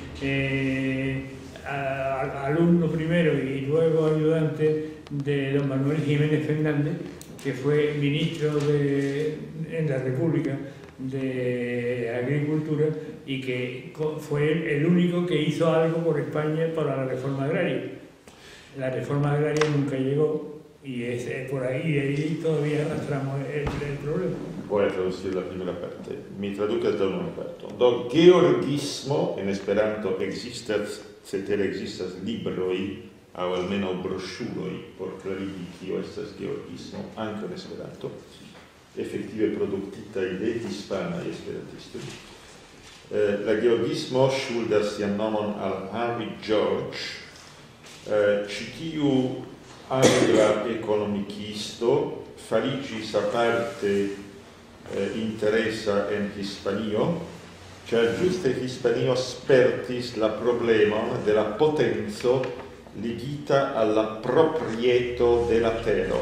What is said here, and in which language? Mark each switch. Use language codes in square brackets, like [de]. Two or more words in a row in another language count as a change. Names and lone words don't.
[es] alumno primero y luego ayudante de don Manuel Jiménez Fernández, que fue ministro en la República de Agricultura y que fue el único que hizo algo por España para la reforma agraria. La reforma agraria nunca llegó y es por ahí todavía arrastramos el problema. Voy a traducir la primera parte. [eo] Mi traducas [es] da una parte. [eo] Do georgismo en esperanto existas libroi aŭ almenaŭ broŝuroj por klarigi kio estas georgismo ankaŭ en Esperanto, efektive produktitaj de hispanaj esperantistoj. La georgismo ŝuldas sian nomon al Henry George, ĉi tiu angla ekonomikisto fariĝis aparte interesa en Hispanio, ĉar ĝuste Hispanio spertis la problemon de la potenco ligita alla proprieto de la tero.